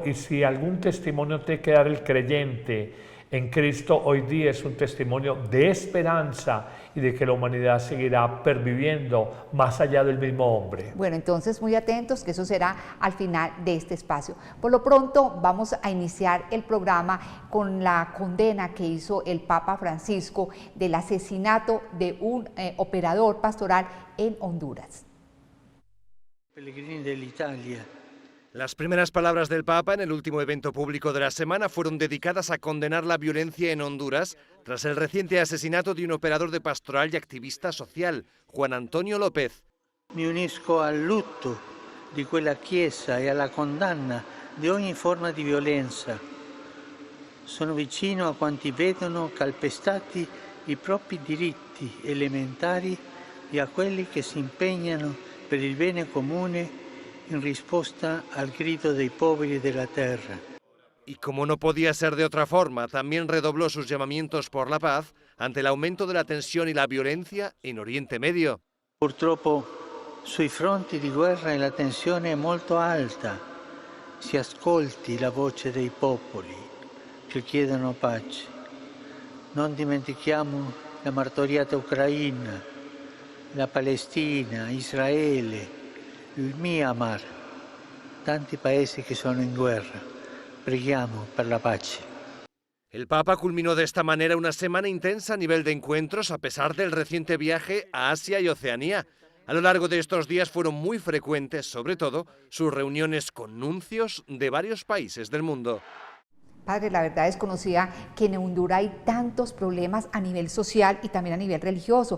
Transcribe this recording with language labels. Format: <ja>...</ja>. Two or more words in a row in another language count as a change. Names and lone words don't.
<es>Y si algún testimonio tiene que dar el creyente en Cristo hoy día, es un testimonio de esperanza y de que la humanidad seguirá perviviendo más allá del mismo hombre. Bueno, entonces muy atentos, que eso será al final de este espacio. Por lo pronto vamos a iniciar el programa con la condena que hizo el Papa Francisco del asesinato de un operador pastoral en Honduras.</es> <it>Pellegrini dell'Italia.</it> <es>Las primeras palabras del Papa en el último evento público de la semana fueron dedicadas a condenar la violencia en Honduras tras el reciente asesinato de un operador de pastoral y activista social, Juan Antonio López.</es> <it>Mi unisco al lutto di quella Chiesa e alla condanna di ogni forma di violenza. Sono vicino a quanti vedono calpestati i propri diritti elementari e a quelli che si impegnano per il bene comune</it> <es>en respuesta al grito</es> <it>dei poveri</it> <es>de la tierra. Y como no podía ser de otra forma, también redobló sus llamamientos por la paz ante el aumento de la tensión y la violencia en Oriente Medio.</es> <it>Purtroppo sui fronti di guerra la tensione è molto alta. Si ascolti la voce dei popoli che chiedono pace. Non dimentichiamo la martoriata Ucraina, la Palestina, Israele, il Myanmar, tanti paesi</it> <es>que son en guerra.</es> <it>Preghiamo per la pace.</it> <es>El Papa culminó de esta manera una semana intensa a nivel de encuentros a pesar del reciente viaje a Asia y Oceanía. A lo largo de estos días fueron muy frecuentes, sobre todo, sus reuniones con nuncios de varios países del mundo. Padre, la verdad desconocía que en Honduras hay tantos problemas a nivel social y también a nivel religioso.</es>